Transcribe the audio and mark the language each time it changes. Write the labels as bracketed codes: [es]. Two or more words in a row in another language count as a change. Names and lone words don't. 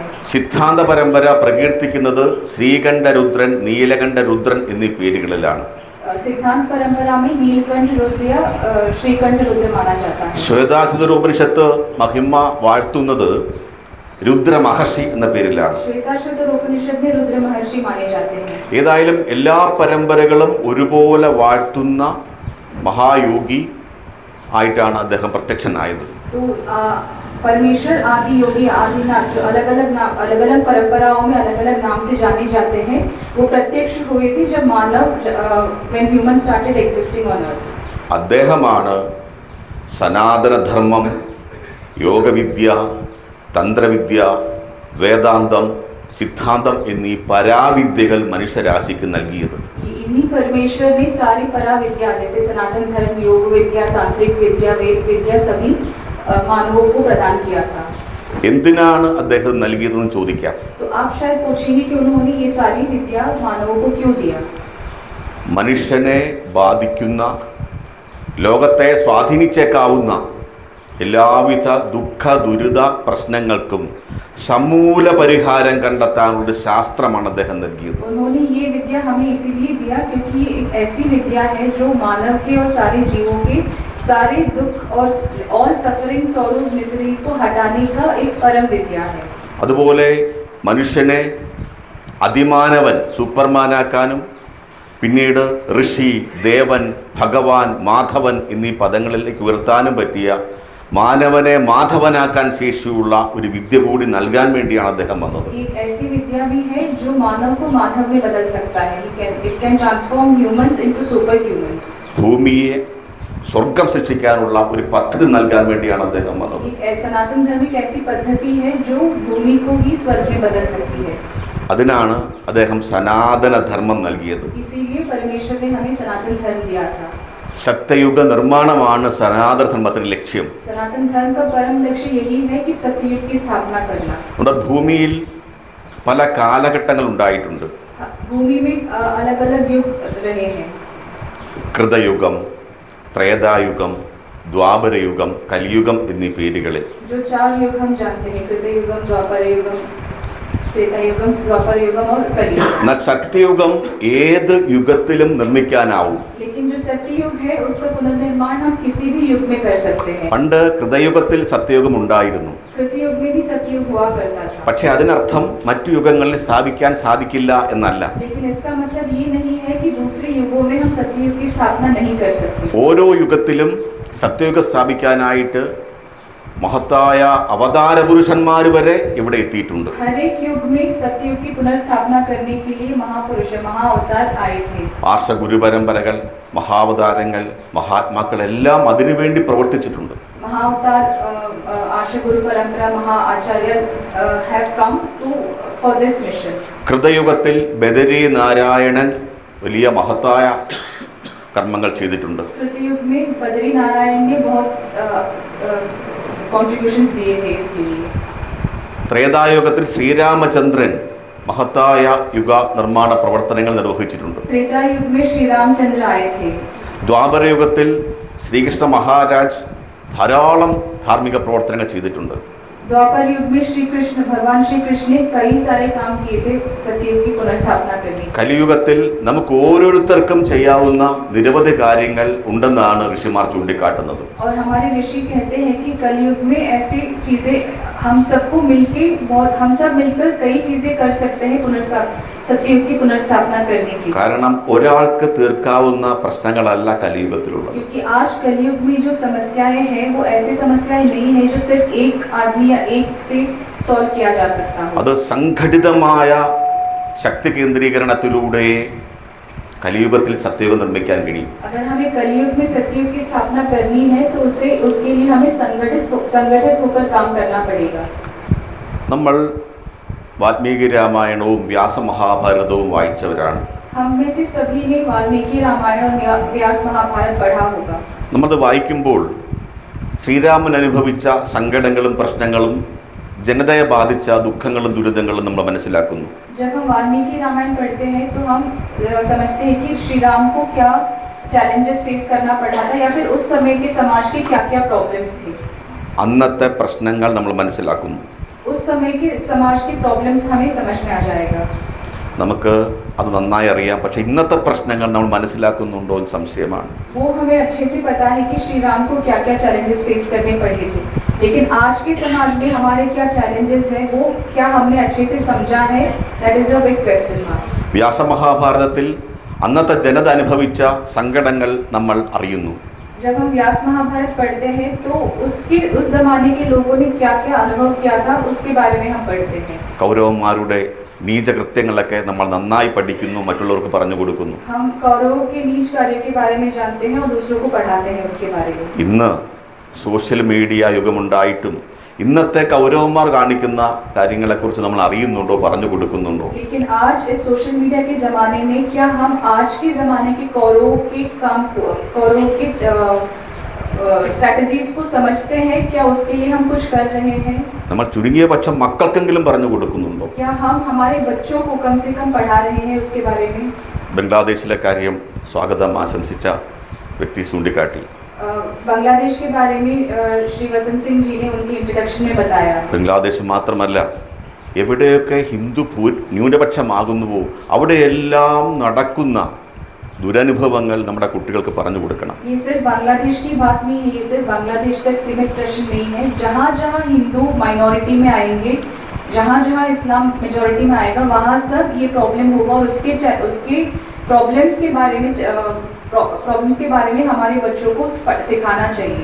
[ml] സിദ്ധാന്ത പരമ്പര പ്രകീർത്തിക്കുന്നത് ശ്രീകണ്ഠരുദ്രൻ, നീലകണ്ഠരുദ്രൻ എന്നീ പേരുകളിലാണ്. [hi] सिद्धांत परंपरा में नीलकंठ रुद्र या श्रीकंठ रुद्र माना जाता है. [ml] ശ്വേതാശ്വതരോപനിഷത്ത് മഹിമ വാഴ്ത്തുന്നത് രുദ്ര മഹർഷി എന്ന പേരിലാണ്. [hi] श्वेताश्वतरोपनिषद में रुद्र महर्षि माने जाते हैं. [ml] ഏതായാലും എല്ലാ പരമ്പരകളും ഒരുപോലെ വാഴ്ത്തുന്ന മഹായോഗി ആയിട്ടാണ് അദ്ദേഹം പ്രത്യക്ഷനായത്. [hi] तो परमेश्वर आदि योगी, आदिनाथ, जो अलग अलग परंपराओं में अलग अलग नाम से जाने जाते हैं, वो प्रत्यक्ष हुए थे जब मानव [en] when human started existing on earth. [ml] അദ്ദേഹമാണ് സനാതനധർമ്മം, യോഗവിദ്യ, തന്ത്രവിദ്യ, വേദാന്തം, സിദ്ധാന്തം എന്നീ പരാവിദ്യകൾ മനുഷ്യരാശിക്ക് നൽകിയത്. [hi] इन्हीं परमेश्वर ने सारी पराविद्या जैसे सनातन धर्म, योग विद्या, तांत्रिक विद्या, वेद विद्या सभी मानवों को प्रदान किया था. [ml] എന്തിനാണ് അദ്ദേഹം നൽകിയതെന്ന് ചോദിക്കാം. [hi] तो आप शायद पूछेंगे कि उन्होंने ये सारी विद्या मानवों को क्यों दिया. [ml] മനുഷ്യനെ ബാധിക്കുന്ന, ലോകത്തെ സ്വാധീനിച്ചേക്കാവുന്ന എല്ലാവിധ ദുഃഖ ദുരിത പ്രശ്നങ്ങൾക്കും സമൂല പരിഹാരം കണ്ടെത്താനുള്ള ശാസ്ത്രമാണ് അദ്ദേഹം നൽകിയത്. [hi] उन्होंने ये विद्या हमें इसीलिए दिया क्योंकि ये एक ऐसी विद्या है जो मानव के और सारे जीवों के सारे दुख और [en] all suffering, sorrows, miseries [hi] को हटाने का एक परम विद्या है. [ml] അതുപോലെ മനുഷ്യനെ അതിമാനവൻ, സൂപ്പർമാനാക്കാനും പിന്നീട് ഋഷി, ദേവൻ, ഭഗവാൻ, മാധവൻ എന്നീ പദങ്ങളിലേക്ക് ഉയർത്താനും പറ്റിയ, മാനവനെ മാധവനാക്കാൻ ശേഷിയുള്ള ഒരു വിദ്യ കൂടി നൽകാൻ വേണ്ടിയാണ് അദ്ദേഹം വന്നത്. [hi] एक ऐसी विद्या भी है जो मानव को माधव में बदल सकता है. [en] It can transform humans into super humans. [ml] ഭൂമിയെ സ്വർഗം സൃഷ്ടിക്കാനുള്ള ഒരു പദ്ധതി നൽകാൻ വേണ്ടിയാണ് അദ്ദേഹം വന്നത്. [hi] सनातन धर्म एक ऐसी पद्धति है जो भूमि को भी स्वर्ग में बदल सकती है. [ml] അതിനാണ് അദ്ദേഹം സനാതന ധർമ്മം നൽകിയത്. [hi] इसीलिए परमेश्वर ने हमें सनातन धर्म दिया था. [ml] സത്യയുഗ നിർമ്മാണമാണ് സനാതന ധർമ്മത്തിന്റെ ലക്ഷ്യം. [hi] सनातन धर्म का परम लक्ष्य यही है कि सत्ययुग की स्थापना करना. [ml] നമ്മുടെ ഭൂമിയിൽ പല കാലഘട്ടങ്ങൾ ഉണ്ടായിട്ടുണ്ട്. [hi] भूमि में अलग अलग युग रहे हैं. [ml] കൃതയുഗം, ത്രേതായുഗം, ദ്വാപരയുഗം, കലിയുഗം എന്നീ പേരുകളിൽ. [hi] जो 4 युग हम जानते हैं, कृतयुगम, द्वापरयुगम, त्रेतायुगम, द्वापरयुगम और कलियुग. [ml] എന്നാൽ സത്യയുഗം ഏത് യുഗത്തിലും നിർമ്മിക്കാനാവും. [hi] लेकिन जो सत्ययुग है उसका पुनर्निर्माण हम किसी भी युग में कर सकते हैं. [ml] പണ്ട് കൃതയുഗത്തിൽ സത്യയുഗം ഉണ്ടായിരുന്നു. [hi] कृतयुग में भी सत्ययुग हुआ करता था. [ml] പക്ഷെ അതിനർത്ഥം മറ്റു യുഗങ്ങളിൽ സ്ഥാപിക്കാൻ സാധിക്കില്ല എന്നല്ല. [hi] लेकिन इसका मतलब ये नहीं है कि दूसरे युगों में हम सत्ययुग की स्थापना नहीं कर सकते. [ml] ഓരോ യുഗത്തിലും സത്യയുഗം സ്ഥാപിക്കാനായിട്ട് മഹത്തായ അവതാര പുരുഷന്മാർ വരെ ഇവിടെ എത്തിയിട്ടുണ്ട്. [hi] हर एक युग में सत्ययुग की पुनर्स्थापना करने के लिए महापुरुष महाअवतार आए थे. [ml] ആർഷ ഗുരുപരമ്പരകൾ, മഹാവതാരങ്ങൾ, മഹാത്മാക്കൾ എല്ലാം അതിനുവേണ്ടി പ്രവർത്തിച്ചിട്ടുണ്ട്. [hi] महाअवतार आर्ष गुरु परंपरा महाआचार्य [en] have come to for this mission. [ml] കൃതയുഗത്തിൽ ബദരി നാരായണൻ വലിയ മഹത്തായ കർമ്മങ്ങൾ ചെയ്തിട്ടുണ്ട്. [hi] कृतयुग में बद्री नारायण ने बहुत contributions दिए थे इसके लिए. [ml] ത്രേതായുഗത്തിൽ ശ്രീരാമചന്ദ്രൻ മഹത്തായ യുഗ നിർമ്മാണ പ്രവർത്തനങ്ങൾ നിർവഹിച്ചിട്ടുണ്ട്. [hi] त्रेता युग में श्री रामचंद्र आए थे. [ml] ദ്വാപരയുഗത്തിൽ ശ്രീകൃഷ്ണ മഹാരാജ് ധാരാളം ധാർമ്മിക പ്രവർത്തനങ്ങൾ ചെയ്തിട്ടുണ്ട്. [hi] द्वापर युग में श्री कृष्ण भगवान श्री कृष्ण ने कई सारे काम किए थे सत्ययुग की पुनर्स्थापना करने. [ml] കലിയുഗത്തിൽ നമുക്ക് ഓരോരുത്തർക്കും ചെയ്യാവുന്ന നിരവധി കാര്യങ്ങൾ ഉണ്ടെന്നാണ് ഋഷിമാർ ചൂണ്ടിക്കാട്ടുന്നത്. [hi] और हमारे ऋषि कहते हैं कि कलयुग में ऐसी चीजें हम सबको मिलके हम सब मिलकर कई चीजें कर सकते हैं सत्ययुग की पुनर्स्थापना करने की. [ml] കാരണം ഒരാൾക്ക് തീർക്കാവുന്ന പ്രശ്നങ്ങളല്ല കലിയുഗത്തിലുള്ളത്. [hi] क्योंकि आज कलयुग में जो समस्याएं हैं वो ऐसी समस्याएं नहीं है जो सिर्फ एक आदमी या एक से सॉल्व किया जा सकता है. [ml] അത് സംഘടിതമായ ശക്തി കേന്ദ്രീകരണത്തിലൂടെ കലിയുഗത്തിൽ സത്യയുഗം നിർമ്മിക്കാൻ കഴിയും. [hi] अगर हमें कलयुग में सत्ययुग की स्थापना करनी है तो उसके लिए हमें संगठित होकर काम करना पड़ेगा. [ml] നമ്മൾ വാൽമീകി രാമായണവും വ്യാസമഹാഭാരതവും വായിച്ചവരാണ്. [hi] हम में से सभी ने वाल्मीकि रामायण और व्यास महाभारत पढ़ा होगा. [ml] നമ്മളത് വായിക്കുമ്പോൾ ശ്രീരാമൻ അനുഭവിച്ച സങ്കടങ്ങളും പ്രശ്നങ്ങളും ജനതയെ ബാധിച്ച ദുഃഖങ്ങളും ദുരിതങ്ങളും നമ്മൾ മനസ്സിലാക്കുന്നു. [hi] जब हम वाल्मीकि रामायण पढ़ते हैं तो हम समझते हैं कि श्री राम को क्या [en] challenges face [hi] करना पड़ा था या फिर उस समय के समाज के क्या-क्या प्रॉब्लम्स थे. [ml] അന്നത്തെ പ്രശ്നങ്ങൾ നമ്മൾ മനസ്സിലാക്കുന്നു. [hi] उस समय के समाज की प्रॉब्लम्स हमें समझ में आ जाएगा. [ml] നമുക്ക് അത് നന്നായി അറിയാം. പക്ഷേ ഇന്നത്തെ പ്രശ്നങ്ങൾ നമ്മൾ മനസ്സിലാക്കുന്നുണ്ടോ എന്ന് സംശയമാണ്. [hi] वो हमें अच्छे से पता है कि श्री राम को क्या-क्या [en] challenges face [hi] करने पड़े थे. लेकिन आज के समाज में हमारे क्या चैलेंजेस हैं वो क्या हमने अच्छे से समझा है? [en] that is a big question mark. [ml] വ്യാസമഹാഭാരതത്തിൽ അന്നത്തെ ജനത അനുഭവിച്ച സങ്കടങ്ങൾ നമ്മൾ അറിയുന്നു. [hi] जब हम व्यास महाभारत पढ़ते हैं तो उस जमाने के लोगों ने क्या-क्या अनुभव किया था उसके बारे में हम पढ़ते हैं. [ml] കൗരവന്മാരുടെ നീചകൃത്യങ്ങളൊക്കെ നമ്മൾ നന്നായി പഠിക്കുന്നു, മറ്റുള്ളവർക്ക് പറഞ്ഞു കൊടുക്കുന്നു. [hi] हम कौरवों के नीच कार्य के बारे में जानते हैं और दूसरों को पढ़ाते हैं उसके बारे में. [ml] ഇന്ന് [en] social media [ml] യുഗമുണ്ടായിട്ടും ഇന്നത്തെ കൗരവന്മാർ കാണിക്കുന്ന കാര്യങ്ങളെക്കുറിച്ച് നമ്മൾ അറിയുന്നുണ്ടോ, പറഞ്ഞു കൊടുക്കുന്നുണ്ടോ? [hi] लेकिन आज इस [en] social media [hi] के जमाने में क्या हम आज के जमाने के कौरवों के स्ट्रैटेजीज को समझते हैं? क्या उसके लिए हम कुछ कर रहे हैं? [ml] നമ്മൾ ചുരുങ്ങിയ പക്ഷം മക്കൾക്കെങ്കിലും പറഞ്ഞു കൊടുക്കുന്നുണ്ടോ? [hi] क्या हम हमारे बच्चों को कम से कम पढ़ा रहे हैं उसके बारे में? [ml] ബംഗ്ലാദേശിലെ കാര്യം സ്വാഗതം ആശംസിച്ച വ്യക്തി ചൂണ്ടിക്കാട്ടി. [hi] बांग्लादेश के बारे में श्री वसंत सिंह जी ने उनकी इंट्रोडक्शन में बताया. [ml] ബംഗ്ലാദേശ് മാത്രമല്ല, എവിടെയൊക്കെ ഹിന്ദു ന്യൂനപക്ഷമാകുന്നുവോ അവിടെയെല്ലാം നടക്കുന്ന ദുരനുഭവങ്ങൾ നമ്മുടെ കുട്ടികൾക്ക് പറഞ്ഞു കൊടുക്കണം. [hi] ये सिर्फ बांग्लादेश की बात नहीं है, ये सिर्फ बांग्लादेश तक सीमित प्रश्न नहीं है. जहाँ जहाँ हिंदू माइनॉरिटी में आएंगे, जहाँ जहाँ इस्लाम मेजॉरिटी में आएगा, वहाँ सब ये प्रॉब्लम होगा और उसके प्रॉब्लम्स के बारे में हमारे बच्चों को सिखाना चाहिए.